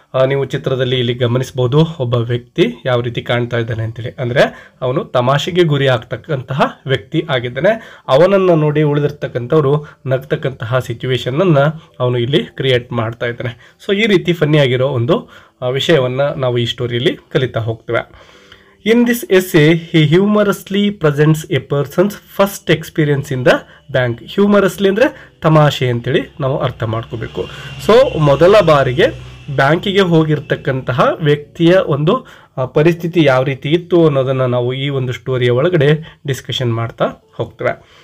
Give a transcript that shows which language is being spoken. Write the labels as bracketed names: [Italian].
[Kannada] ನೀವು ಚಿತ್ರದಲ್ಲಿ ಇಲ್ಲಿ ಗಮನಿಸಬಹುದು, ಒಬ್ಬ ವ್ಯಕ್ತಿ ಯಾವ ರೀತಿ ಕಾಣ್ತಾ ಇದ್ದಾನೆ ಅಂತೇಳಿ. ಅಂದರೆ ಅವನು ತಮಾಷೆಗೆ ಗುರಿ ಆಗ್ತಕ್ಕಂತಹ ವ್ಯಕ್ತಿ ಆಗಿದ್ದಾನೆ. ಅವನನ್ನು ನೋಡಿ ಉಳಿದಿರ್ತಕ್ಕಂಥವ್ರು ನಗ್ತಕ್ಕಂತಹ ಸಿಚುವೇಶನನ್ನು ಅವನು ಇಲ್ಲಿ ಕ್ರಿಯೇಟ್ ಮಾಡ್ತಾ ಇದ್ದಾನೆ. ಸೊ ಈ ರೀತಿ ಫನ್ನಿಯಾಗಿರೋ ಒಂದು ವಿಷಯವನ್ನು ನಾವು ಈ ಸ್ಟೋರಿಯಲ್ಲಿ ಕಲಿತಾ ಹೋಗ್ತೇವೆ. [English] In this essay, he humorously presents a person's first experience in the bank. [Kannada] Humorously ಅಂದರೆ ತಮಾಷೆ ಅಂತೇಳಿ ನಾವು ಅರ್ಥ ಮಾಡ್ಕೋಬೇಕು. ಸೊ ಮೊದಲ ಬಾರಿಗೆ ಬ್ಯಾಂಕಿಗೆ ಹೋಗಿರ್ತಕ್ಕಂತಹ ವ್ಯಕ್ತಿಯ ಒಂದು ಪರಿಸ್ಥಿತಿ ಯಾವ ರೀತಿ ಇತ್ತು ಅನ್ನೋದನ್ನು ನಾವು ಈ ಒಂದು ಸ್ಟೋರಿಯ ಒಳಗಡೆ ಡಿಸ್ಕಷನ್ ಮಾಡ್ತಾ ಹೋಗ್ತೇವೆ.